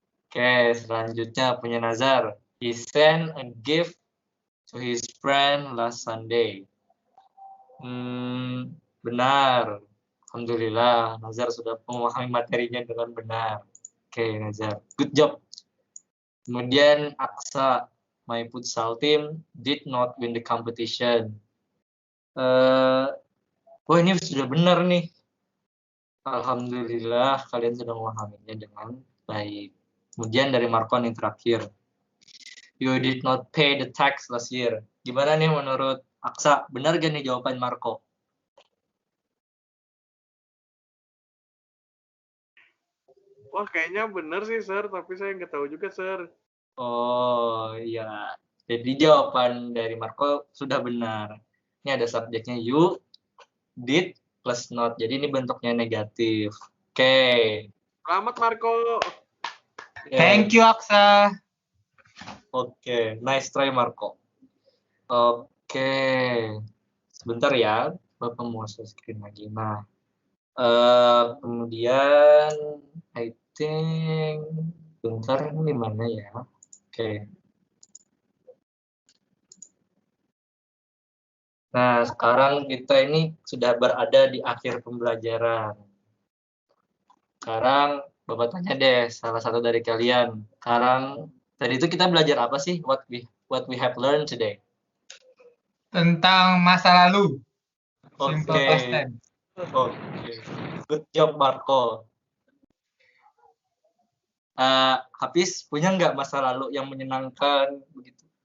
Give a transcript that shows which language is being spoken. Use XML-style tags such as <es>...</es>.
<id>Oke, selanjutnya punya Nazar.</id> <en>He sent a gift to his friend last Sunday.</en> <id>Benar. Alhamdulillah, Nazar sudah memahami materinya dengan benar.</id> <en>Oke, Nazar. Good job.</en> <id>Kemudian</id> <en>Aksa, my futsal team did not win the competition.</en> <id>Ini sudah benar nih. Alhamdulillah, kalian sudah memahaminya dengan baik. Kemudian dari Markon yang terakhir.</id> <en>You did not pay the tax last year.</en> <id>Gimana nih menurut Aksa? Benar gak nih jawaban Marco? Wah, kayaknya bener sih, Sir. Tapi saya nggak tahu juga, Sir. Oh, iya. Jadi jawaban dari Marco sudah benar. Ini ada subjeknya you did plus not. Jadi ini bentuknya negatif. Oke. Selamat, Marco.</id> <en>Thank you, Aksa. Oke, nice try Marco. Oke.</en> <id>Sebentar ya, Bapak mau share screen lagi. Nah, kemudian</id> <en>I think</en> <id>bentar ini mana ya? Oke. Nah, sekarang kita ini sudah berada di akhir pembelajaran. Sekarang Bapak tanya deh salah satu dari kalian. Sekarang tadi itu kita belajar apa sih?</id> <en>What we have learned today?</en> <id>Tentang masa lalu.</id> <en>Simple Oke. past tense. Oke. Good job Marco.</en> <id>Hafiz punya nggak masa lalu yang menyenangkan begitu?</id>